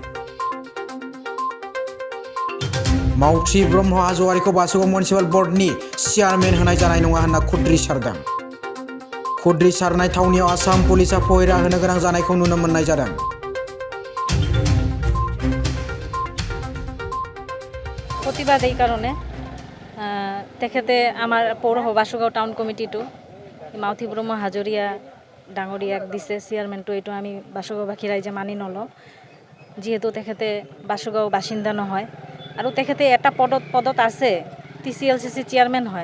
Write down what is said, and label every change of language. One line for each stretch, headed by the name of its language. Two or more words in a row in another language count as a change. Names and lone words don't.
Bodo: मावथि ब्रह्म हाज'वारिखौ बासुगाव मिउनिसिपाल बर्डनि चेयारमेन होनाय जानाय नङा होनना खुद्रिसारदों। खुद्रिसारनाय थावनियाव आसाम पुलिसा पहरा होनो गोनां जानायखौ नुनो मोननाय जादों।
Assamese: प्रतिबाद এই কারণে তেখেতে আমার পৌৰসভা বাসুগাঁও টাউন কমিটিটো মাউথি ব্ৰহ্ম হাজৰিয়া ডাঙৰীয়াক দিছে চেয়াৰমেনটো, এইটো আমি বাসুগাঁওবাসী ৰাইজে মানি নলওঁ। যিহেতু তেখেতে বাসুগাঁও বাসিন্দা নহয় আৰু তেখেতে এটা পদত আছে, TCLCC চেয়াৰমেন হয়।